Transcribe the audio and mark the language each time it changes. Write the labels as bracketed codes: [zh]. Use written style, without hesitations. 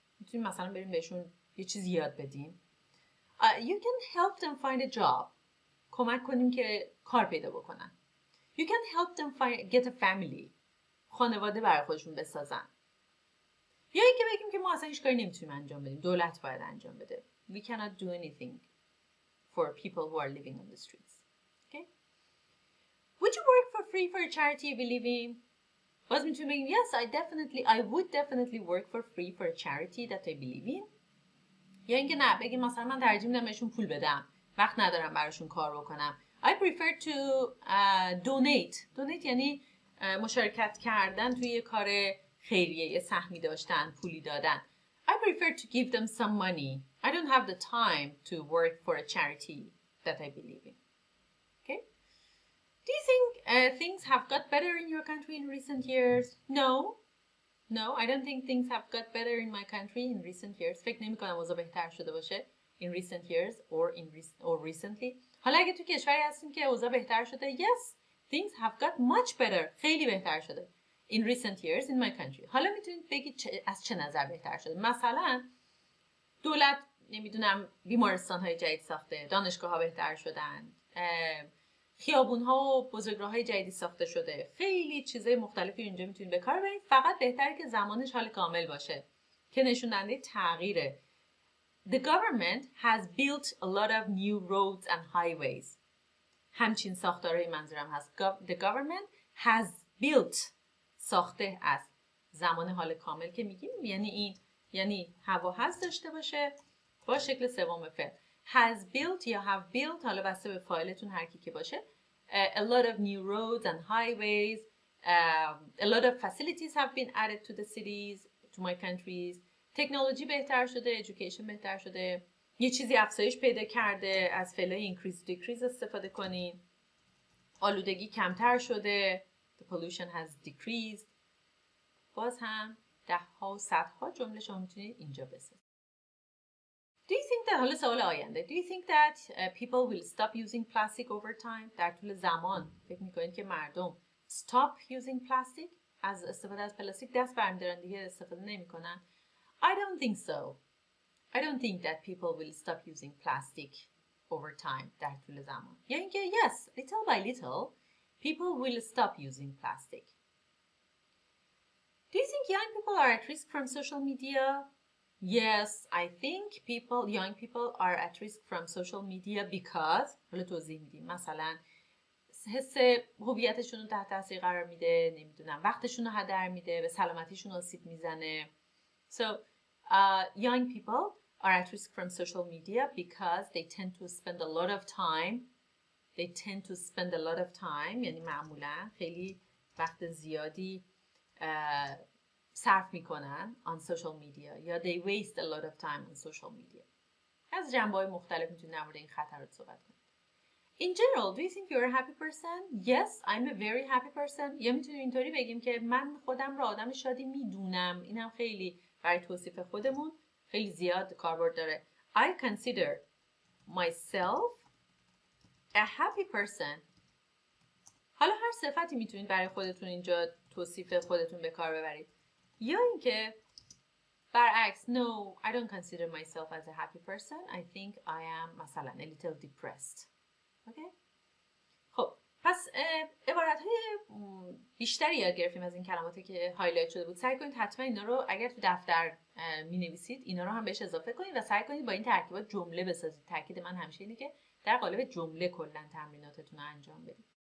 [fa] میتونیم مثلا بریم بهشون یه چیزی یاد بدیم. [en] You can help them find a job. [fa] کمک کنیم که کار پیدا بکنن. [en] You can help them get a family. [fa] خانواده برای خودشون بسازن. یا اینکه بگیم که ما اصلا هیچ کاری نمیتونیم انجام بدیم، دولت باید انجام بده. [en] We cannot do anything for people who are living on the streets. Okay? Would you work for free for a charity you believe in? باز میتونیم بگیم yes, I would definitely work for free for a charity that I believe in. [fa] یا اینکه نه، بگیم مثلا من ترجیح میدم بهشون پول بدم، وقت ندارم براشون کار بکنم. [en] I prefer to donate [fa] یعنی مشارکت کردن توی یه کار خیریه، یه سهمی داشتن، پولی دادن. [en] I prefer to give them some money. I don't have the time to work for a charity that I believe in. Okay? Do you think things have got better in your country in recent years? No, I don't think things have got better in my country in recent years. [fa] فکر نمی‌کنم اوضاع بهتر شده باشه [en] in recent years or recently. [fa] حالا اگه تو کشوری هستین که اوضاع بهتر شده، [en] yes, things have got much better. [fa] خیلی بهتر شده. [en] In recent years in my country. [fa] حالا میتونید بگید از چه نظر بهتر شده. مثلا دولت نمیدونم بیمارستان‌های جدید ساخته، دانشگاه‌ها بهتر شدن، خیابون‌ها و بزرگراه‌های جدیدی ساخته شده. خیلی چیزای مختلفی اینجا میتونید به کار ببرید. فقط بهتره که زمانش حال کامل باشه که نشون دهنده تغییره. [en] The government has built a lot of new roads and highways. [fa] همچین ساختارهای منظورم هست. [en] The government has built [fa] ساخته از زمان حال کامل که میگیم یعنی هوا هست داشته باشه با شکل سوم فعل. has built یا have built، حالا بسته به فایلتون هر کی که باشه. [en] A lot of new roads and highways. A lot of facilities have been added to the cities, to my countries. [fa] تکنولوژی بهتر شده، education بهتر شده، یه چیزی افزایش پیدا کرده، از فعلای increase decrease استفاده کنین. آلودگی کمتر شده. [en] The pollution has decreased. [fa] باز هم ده‌ها و صدها جمله شما میتونید اینجا بسازید. [en] Do you think that [fa] حالا سوال آینده. [en] Do you think that people will stop using plastic over time؟ [fa] در طول زمان فکر میکنید که مردم [en] stop using plastic؟ [fa] از استفاده از پلاستیک دست برمیدارن، دیگه استفاده نمیکنن؟ [en] I don't think so. I don't think that people will stop using plastic over time [fa] در طول زمان. یا اینکه [en] yes, little by little people will stop using plastic. Do you think young people are at risk from social media? Yes, I think young people are at risk from social media because [fa] حالا توضیح میدیم. مثلا حس هویتشون رو تحت تاثیر قرار میده، نمیدونم وقتشون رو هدر میده، به سلامتیشون آسیب میزنه. [en] So young people are at risk from social media because they tend to spend a lot of time. [fa] یعنی معمولا خیلی وقت زیادی صرف میکنن [en] on social media یا they waste a lot of time on social media. [fa] از جنبه‌های مختلف میتونید در مورد این خطرات صحبت کنید. [en] In general, do you think you're a happy person? Yes, I'm a very happy person. [fa] یا میتونیم اینطوری بگیم که من خودم رو آدم شادی میدونم. اینم خیلی برای توصیف خودمون خیلی زیاد کاربرد داره. [en] I consider myself a happy person. [fa] حالا هر صفتی میتونید برای خودتون اینجا توصیف خودتون به کار ببرید. یا اینکه برعکس [en] no, I don't consider myself as a happy person. I think I am مثلا a little depressed. Okay? [fa] خب پس عبارت‌های بیشتری یاد گرفتیم از این کلماتی که هایلایت شده بود. سعی کنید حتما اینا رو اگر تو دفتر می‌نویسید اینا رو هم بهش اضافه کنید و سعی کنید با این ترکیبات جمله بسازید. تاکید من همیشه اینه که در قالب جمله کلاً تمریناتتون رو انجام بدید.